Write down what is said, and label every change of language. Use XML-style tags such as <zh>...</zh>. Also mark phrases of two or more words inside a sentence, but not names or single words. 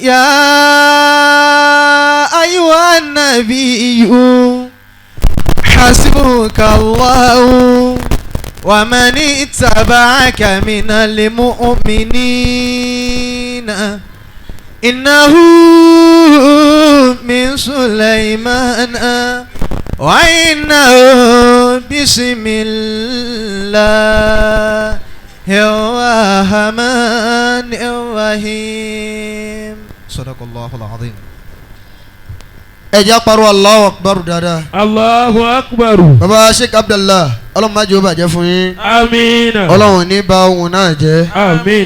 <ar>يا أيها النبي حسبك الله ومن اتبعك من المؤمنين إنه من سليمان وإنه بسم الله الرحمن الرحيم. صدق الله العظيم.</ar> <yo>ẹ jẹ́ àparọ́</yo> <ar>الله أكبر</ar> <yo>dáadáa.</yo> <ar>الله أكبر.</ar> <yo>baba Sheikh Abdallah ọlọ́run má jẹ́ ó bàjẹ́ fún yín. Àmín. ọlọ́run ní bà ohun náà jẹ́. Àmín.</yo>